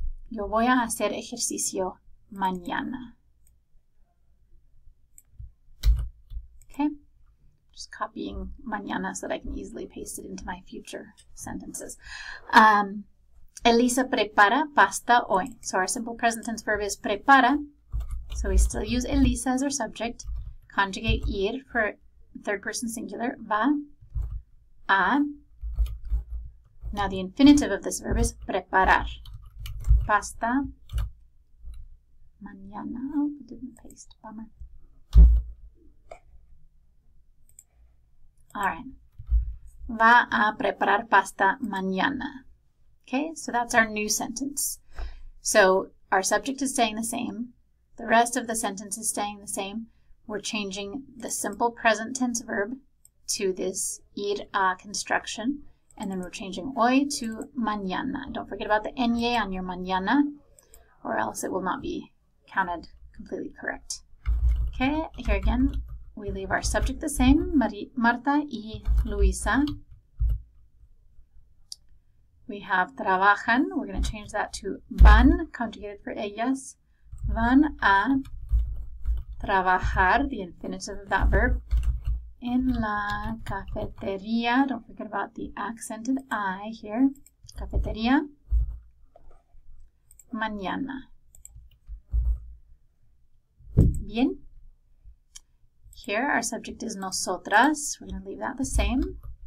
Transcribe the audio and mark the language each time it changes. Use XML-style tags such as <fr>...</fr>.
<es>Yo voy a hacer ejercicio mañana.</es> <en>Okay, just copying mañana so that I can easily paste it into my future sentences.</en> <es>Elisa prepara pasta hoy.</es> <en>So our simple present tense verb is prepara. So we still use Elisa as our subject. Conjugate ir for third person singular, va, a. Now the infinitive of this verb is preparar.</en> <es>Pasta mañana.</es> <en>Oh, I didn't paste. Bummer. All right.</en> <es>Va a preparar pasta mañana.</es> <en>Okay, so that's our new sentence. So our subject is staying the same. The rest of the sentence is staying the same. We're changing the simple present tense verb to this ir a construction. And then we're changing hoy to mañana. Don't forget about the ñe on your mañana, or else it will not be counted completely correct. Okay, here again, we leave our subject the same, Marta y Luisa. We have trabajan. We're going to change that to van, conjugated for ellas.</en> <es>Van a trabajar,</es> <en>the infinitive of that verb,</en> <es>en la cafetería.</es> <en>Don't forget about the accented I here.</en> <es>Cafetería. Mañana. Bien.</es> <en>Here our subject is nosotras. We're going to leave that the same.</en>